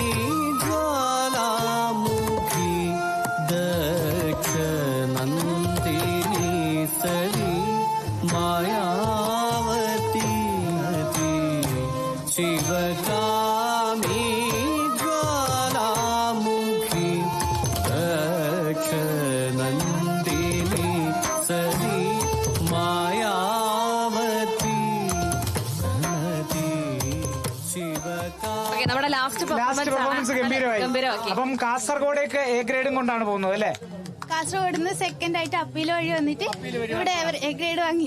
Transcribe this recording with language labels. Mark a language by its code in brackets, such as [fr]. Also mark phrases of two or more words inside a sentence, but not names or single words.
[sa] ज्वालामुखी दक्षनन्दिनी सती मायावती शिवकामी. ज्वालामुखी दक्षनन्दिनी सती മായാവതി [ml] നമ്മുടെ ലാസ്റ്റ് പെർഫോമൻസ് ഗംഭീരമായി. അപ്പം കാസർഗോഡേക്ക് എ ഗ്രേഡും കൊണ്ടാണ് പോകുന്നത് അല്ലേ? കാസർഗോഡ് നിന്ന് സെക്കൻഡ് ആയിട്ട് അപ്പീൽ വഴി വന്നിട്ട് ഇവിടെ എ ഗ്രേഡ് വാങ്ങി.